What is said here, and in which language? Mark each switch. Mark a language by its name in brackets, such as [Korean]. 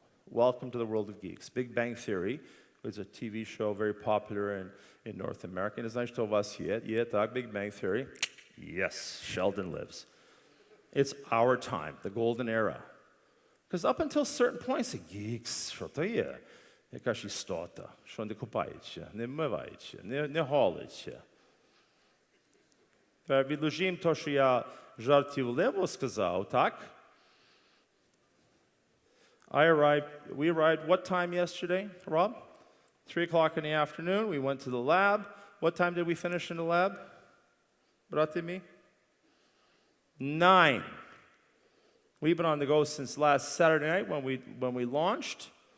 [English] Welcome to the world of geeks. Big Bang Theory was a TV show very popular in North America. [Russian] Не знаю, что у вас есть. [Ukrainian] Так, [English] Big Bang Theory. Yes, Sheldon lives. It's our time, the golden era. Because up until certain points, geeks, [Ukrainian] що то є? Якась істота, що не купається, не вмивається, не голиться. Відложимо то, що я жартівливо сказав, так? [English] We arrived what time yesterday, Rob? 3 o'clock in the afternoon. We went to the lab. What time did we finish in the lab? Brate mi? 9. We've been on the go since last Saturday night when we launched.